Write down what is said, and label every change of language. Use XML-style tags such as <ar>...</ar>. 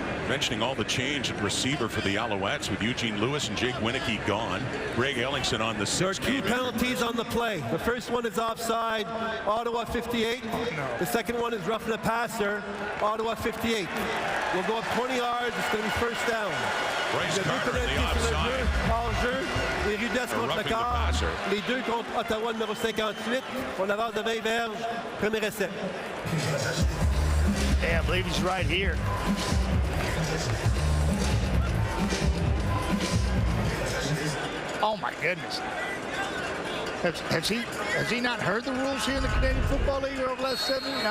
<en>Mentioning all the change at receiver for the Alouettes with Eugene Lewis and Jake Winicky gone. Greg Ellingson on the 6th. There are 2 penalties on the play. The first one is offside, Ottawa 58. The second one is roughing the passer, Ottawa 58. We'll go up 20 yards. It's going to be first down. Bryce Carter in the offside.</en> <fr>Hors-jeu, les Rudesse contre le quart, les deux contre Ottawa numéro 58. On avance de 20 verges. Premier essai.</fr> <en>Yeah, I believe he's right here. Oh my goodness. Has he not heard the rules here in the Canadian Football League over the last 7 years?</en>